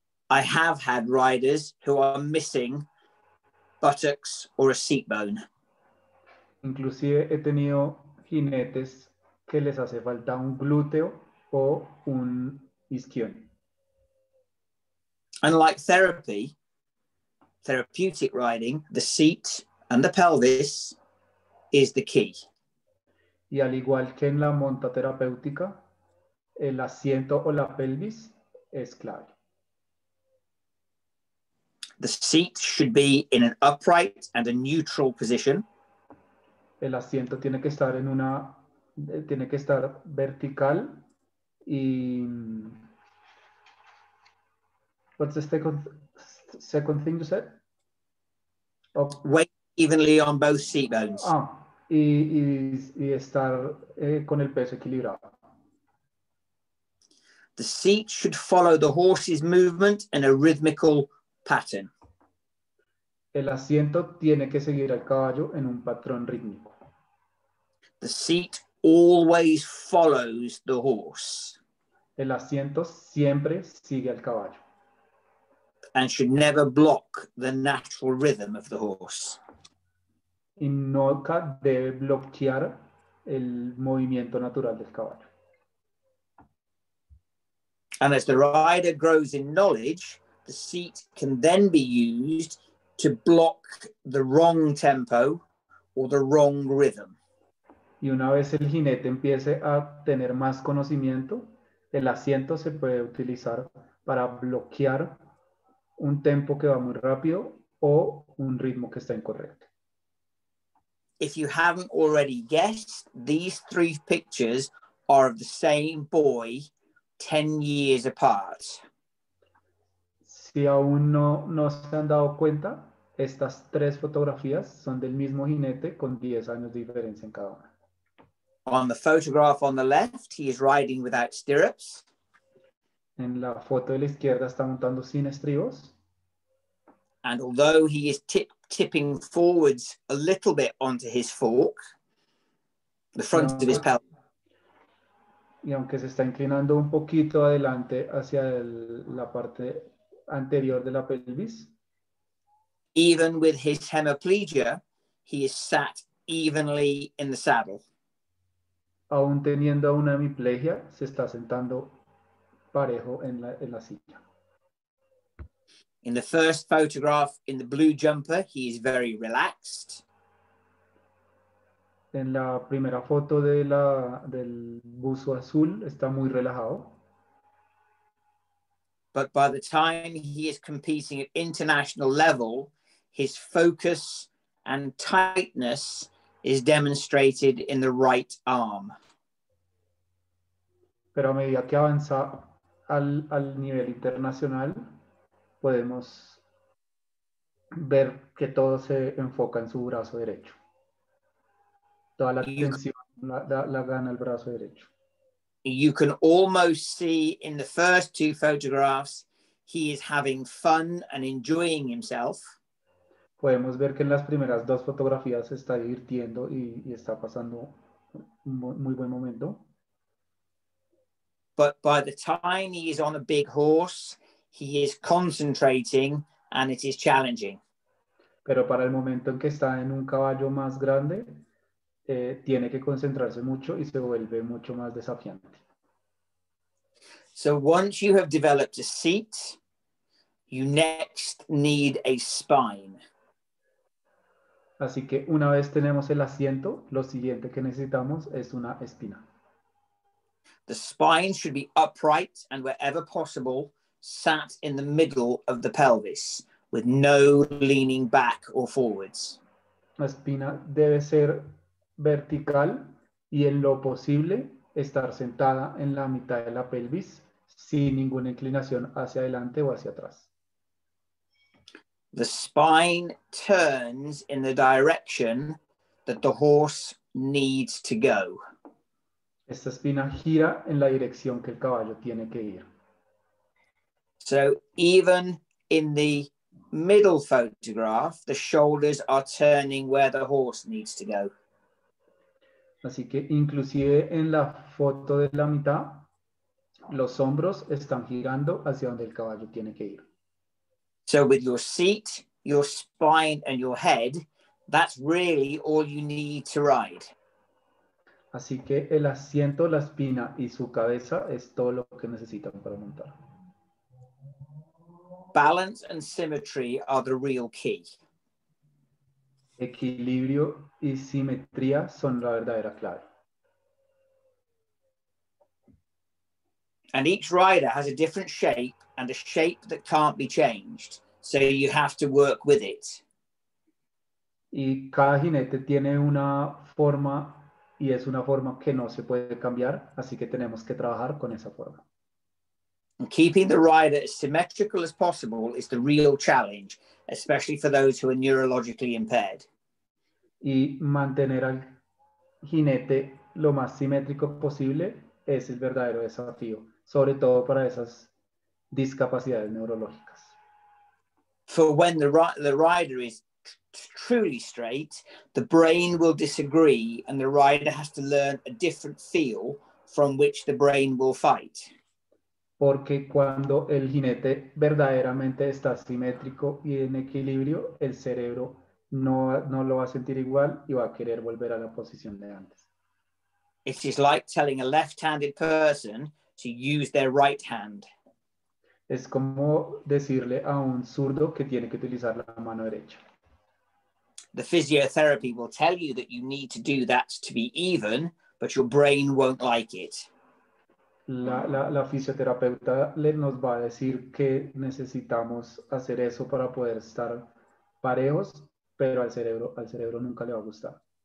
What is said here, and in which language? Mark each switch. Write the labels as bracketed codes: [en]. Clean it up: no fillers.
[en] I have had riders who are missing buttocks or a seat bone. [es] Inclusive he tenido jinetes que les hace falta un glúteo o un isquion. [en] Unlike therapeutic riding, the seat and the pelvis is the key. [es] Y al igual que en la monta terapéutica, el asiento o la pelvis es clave. [en] The seat should be in an upright and a neutral position. [es] El asiento tiene que estar tiene que estar vertical y [en] what's the second thing you said? Weight evenly on both seat bones. [es] Y estar con el peso equilibrado. [en] The seat should follow the horse's movement in a rhythmical pattern. [es] El asiento tiene que seguir al caballo en un patrón rítmico. [en] The seat always follows the horse. [es] El asiento siempre sigue al caballo. [en] And should never block the natural rhythm of the horse. [es] Y nunca debe bloquear el movimiento natural del caballo. [en] And as the rider grows in knowledge, the seat can then be used to block the wrong tempo or the wrong rhythm. [es] Y una vez el jinete empiece a tener más conocimiento, el asiento se puede utilizar para bloquear un tempo que va muy rápido o un ritmo que está incorrecto. [en] If you haven't already guessed, these three pictures are of the same boy 10 years apart. [es] Si aún no se han dado cuenta, estas tres fotografías son del mismo jinete con 10 años de diferencia en cada una. [en] On the photograph on the left, he is riding without stirrups. [es] En la foto de la izquierda está montando sin estribos. [en] And although he is tipping forwards a little bit onto his fork, the front of his pelvis. [es] Y aunque se está inclinando un poquito adelante hacia la parte anterior de la pelvis. [en] Even with his hemiplegia, he is sat evenly in the saddle. [es] Aún teniendo una hemiplegia, se está sentando parejo en la silla. [en] In the first photograph in the blue jumper, he is very relaxed. [es] En la primera foto del buzo azul está muy relajado. [en] But by the time he is competing at international level, his focus and tightness is demonstrated in the right arm. [es] Pero a medida que avanza al nivel internacional, podemos ver que todo se enfoca en su brazo derecho. Toda la atención la gana el brazo derecho. [en] You can almost see in the first two photographs, he is having fun and enjoying himself. [es] Podemos ver que en las primeras dos fotografías se está divirtiendo y está pasando un muy buen momento. [en] But by the time he is on a big horse, he is concentrating and it is challenging. [es] Pero para el momento en que está en un caballo más grande, tiene que concentrarse mucho y se vuelve mucho más desafiante. [en] So once you have developed a seat, you next need a spine. [es] Así que una vez tenemos el asiento, lo siguiente que necesitamos es una espina. [en] The spine should be upright and wherever possible, sat in the middle of the pelvis with no leaning back or forwards. [es] La espina debe ser vertical y en lo posible estar sentada en la mitad de la pelvis sin ninguna inclinación hacia adelante o hacia atrás. [en] The spine turns in the direction that the horse needs to go. [es] Esta espina gira en la dirección que el caballo tiene que ir. [en] So even in the middle photograph, the shoulders are turning where the horse needs to go. [es] Así que inclusive en la foto de la mitad, los hombros están girando hacia donde el caballo tiene que ir. [en] So with your seat, your spine and your head, that's really all you need to ride. [es] Así que el asiento, la espina y su cabeza es todo lo que necesitan para montar. [en] Balance and symmetry are the real key. [es] Equilibrio y simetría son la verdadera clave. [en] And each rider has a different shape and a shape that can't be changed. So you have to work with it. [es] Y cada jinete tiene una forma y es una forma que no se puede cambiar, así que tenemos que trabajar con esa forma. [en] And keeping the rider as symmetrical as possible is the real challenge, especially for those who are neurologically impaired. [es] Y mantener al jinete lo más simétrico posible es el verdadero desafío, sobre todo para esas discapacidades neurológicas. [en] For when the rider is truly straight, the brain will disagree and the rider has to learn a different feel from which the brain will fight. [es] Porque cuando el jinete verdaderamente está simétrico y en equilibrio, el cerebro no lo va a sentir igual y va a querer volver a la posición de antes. [en] It is like telling a left-handed person to use their right hand. [es] Es como decirle a un zurdo que tiene que utilizar la mano derecha. [en] The physiotherapy will tell you that you need to do that to be even, but your brain won't like it. [es] La fisioterapeuta nos va a decir que necesitamos hacer eso para poder estar parejos, pero al cerebro nunca le va a gustar.